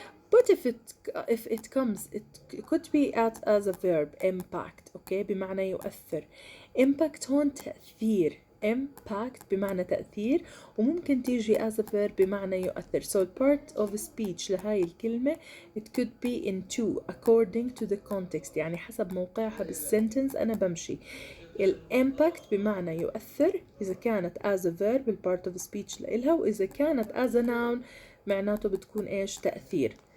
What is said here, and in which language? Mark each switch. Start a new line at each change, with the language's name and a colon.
English: But if it comes, it could be as a verb, impact, okay,
Arabic: بمعنى يؤثر.
English: impact
Arabic: هون تأثير. impact بمعنى تأثير، وممكن تيجي
English: as a verb
Arabic: بمعنى يؤثر.
English: So part of speech لهاي الكلمة it could be in two according to the context،
Arabic: يعني حسب موقعها بالسنتنس أنا بمشي. impact بمعنى يؤثر إذا كانت
English: as a verb part of speech
Arabic: لإلها، وإذا كانت
English: as a noun
Arabic: معناته بتكون إيش؟ تأثير.